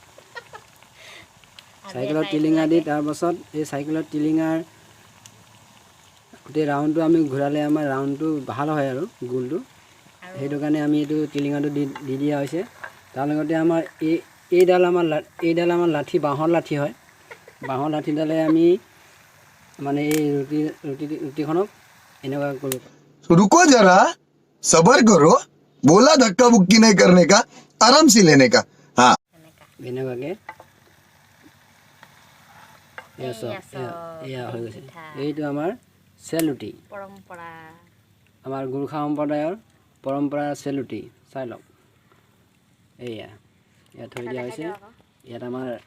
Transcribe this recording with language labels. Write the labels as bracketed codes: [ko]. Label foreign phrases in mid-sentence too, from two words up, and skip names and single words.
[as] চাইকেলৰ টিলিঙা দি তাৰপাছত এই চাইকেলৰ টিলিঙাৰ গোটেই ৰাউণ্ডটো আমি ঘূৰালে আমাৰ ৰাউণ্ডটো ভাল হয় আৰু গোলটো সেইটো কাৰণে আমি এইটো টিলিঙাটো দি দিয়া হৈছে তাৰ লগতে আমাৰ এইডাল আমাৰ লাঠি বাঁহৰ লাঠি হয় বাঁহৰ লাঠিডালে আমি মানে এই ৰুটিখনক এনেকুৱা কৰোঁ [hi] रुको जरा सबर करो बोला धक्का बुक्की नहीं करने का आराम से लेने का हाँ [as] এনেকুৱাকৈ এয়া হৈ গৈছে এইটো আমাৰ চেল ৰুটি পৰম্পৰা আমাৰ গোৰ্খা সম্প্ৰদায়ৰ পৰম্পৰা চেল ৰুটি চাই লওক এয়া ইয়াত থৈ দিয়া হৈছে ইয়াত আমাৰ